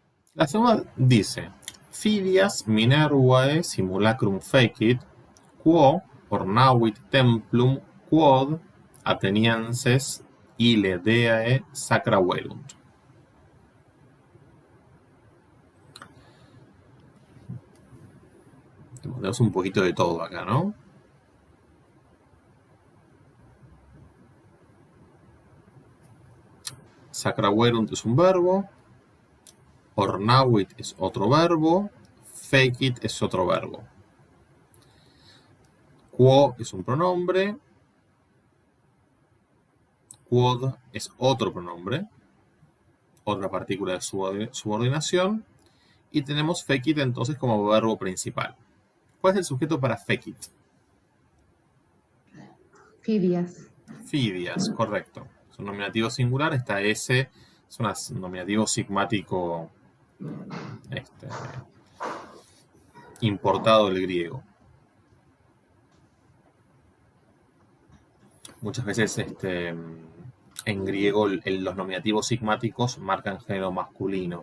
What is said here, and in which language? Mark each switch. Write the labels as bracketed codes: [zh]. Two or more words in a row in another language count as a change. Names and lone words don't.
[es] La segunda dice: [la] Fidias Minervae simulacrum fecit, quo ornavit templum quod atenienses ille deae sacra velunt. [es] Tenemos un poquito de todo acá, ¿no? [la] Sacra velunt [es] es un verbo, ornavit es otro verbo, fecit es otro verbo. Quo es un pronombre, quod es otro pronombre, otra partícula de subordinación, y tenemos fecit entonces como verbo principal. ¿Cuál es el sujeto para fecit? Fidias. Fidias, correcto. Es un nominativo singular, está S, es un nominativo sigmático importado del griego. Muchas veces en griego los nominativos sigmáticos marcan género masculino.